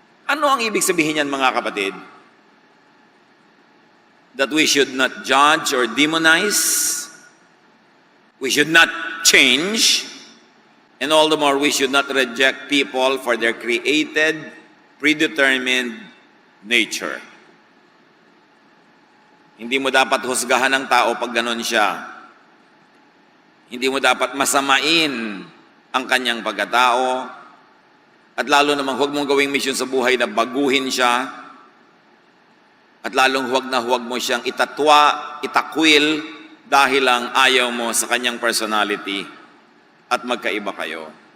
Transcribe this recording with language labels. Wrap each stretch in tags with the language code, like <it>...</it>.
<tl>Ano ang ibig sabihin yan, mga kapatid?</tl> <en>That we should not judge or demonize. We should not change. And all the more, we should not reject people for their created, predetermined nature.</en> <tl>Hindi mo dapat husgahan ng tao pag ganon siya. Hindi mo dapat masamain ang kanyang pagkatao. At lalo namang huwag mong gawing mission sa buhay na baguhin siya. At lalong huwag na huwag mo siyang itatwa, itakwil, dahil lang ayaw mo sa kanyang personality at magkaiba kayo.</tl>